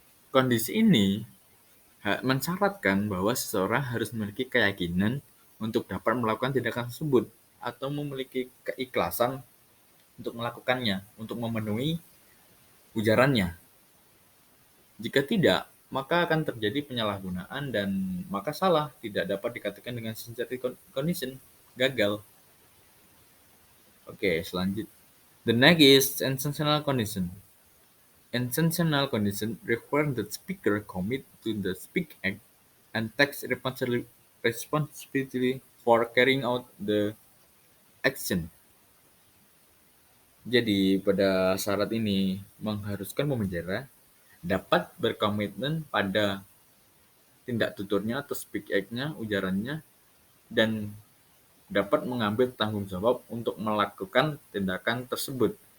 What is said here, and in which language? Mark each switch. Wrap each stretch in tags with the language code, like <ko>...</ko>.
<id>Kondisi ini mensyaratkan bahwa seseorang harus memiliki keyakinan untuk dapat melakukan tindakan tersebut atau memiliki keikhlasan untuk melakukannya, untuk memenuhi ujarannya. Jika tidak, maka akan terjadi penyalahgunaan dan maka salah tidak dapat dikatakan dengan sincerity condition, gagal. Oke, selanjutnya.</id> <en>The next is intentional condition. Intentional condition require the speaker commit to the speak act and takes responsibility for carrying out the action.</en> <id>Jadi pada syarat ini mengharuskan pembicara dapat berkomitmen pada tindak tuturnya atau speak act-nya, ujarannya, dan dapat mengambil tanggung jawab untuk melakukan tindakan tersebut.</id>